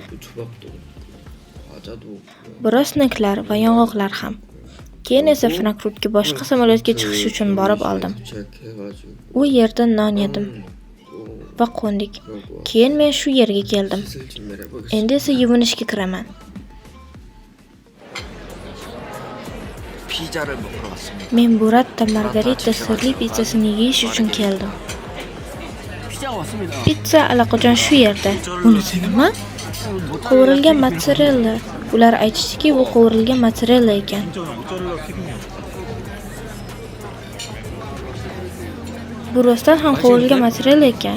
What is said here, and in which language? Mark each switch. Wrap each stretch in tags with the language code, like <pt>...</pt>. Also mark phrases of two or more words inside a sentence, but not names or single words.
<uz>Biroz snacklar va yong'oqlar ham. Keyin esa Frankfurtga boshqa samolyotga chiqish uchun borib oldim. U yerda non yedim va qo'ndik. Keyin men shu yerga keldim. Endi esa yuvinishga kiraman.</uz> <ko>피자를 먹으러 왔습니다.</ko> <uz>Men Buratta Margarita sirli pizzasini yeyish uchun keldim.</uz> <ko>피자가 왔습니다.</ko> <uz>Pizza allaqachon shu yerda. Bunisi nima? Qovurilgan mozzarella. Ular aytishdiki, bu qovurilgan mozzarella ekan. Bu rostdan ham qovurilgan mozzarella ekan.</uz>